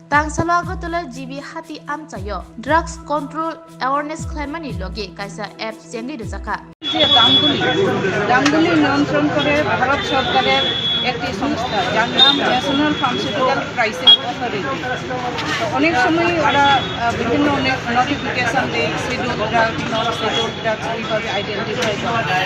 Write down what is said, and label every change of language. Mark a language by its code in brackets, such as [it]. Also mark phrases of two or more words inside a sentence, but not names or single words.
[trp] Tangsalo agotolo GB hati amchayo [en] drugs control awareness [trp] claimani loge kaisa app jengli Rwjakkha [bn] যে দামগুলি নিয়ন্ত্রণ করে ভারত সরকারের একটি সংস্থা যার নাম ন্যাশনাল ফার্মাসিউটিক্যাল প্রাইসিং অথরিটি। অনেক সময় ওরা বিভিন্ন অনেক নোটিফিকেশন দেয় [en] schedule drugs non schedule drugs [bn] কীভাবে আইডেন্টিফাই করা যায়।